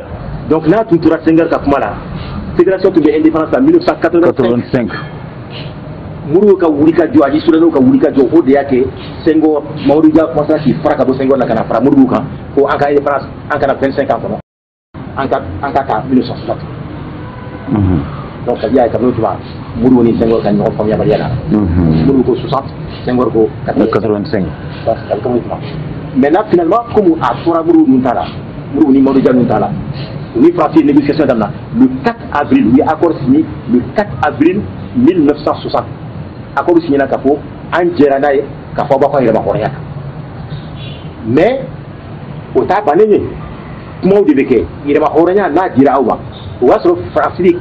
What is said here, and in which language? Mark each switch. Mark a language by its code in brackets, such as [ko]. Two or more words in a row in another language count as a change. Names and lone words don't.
[bm] donc n'a tun tora Senghor ka kuma la fédération tun bɛ indépendance la 1985. Modibo ka wuli ka jɔ ani Soudanais ka wuli ka jɔ o de y'a kɛ Senghor Mamadou Dia commencera k'i fara ka bɔ Senghor la ka na fara Modibo kan ko an ka indépendance an kana 25 ans kɔnɔ an ka ta 1960. [fr] donc ça veut dire [bm] kabini o tuma Modibo ni Senghor ka ɲɔgɔn faamuyabaliya la. Modibo ko 60 Senghor ko 85. [fr] maintenant finalement [bm] comme a tora Modibo ninnu ta la Modibo ni Mamadou Dia ninnu ta la u ni Faransi négociation daminɛ [fr] le 4 avril [bm] u ye [fr] accord signé le 4 avril 1960 accord signé [bm] na k'a fɔ an jɛra n'a ye k'a fɔ aw b'a fɔ yɛrɛma hɔrɔnya kan mais o t'a bannen ye kumaw de bɛ kɛ yɛrɛma hɔrɔnya n'a dira aw ma o b'a sɔrɔ Faransi de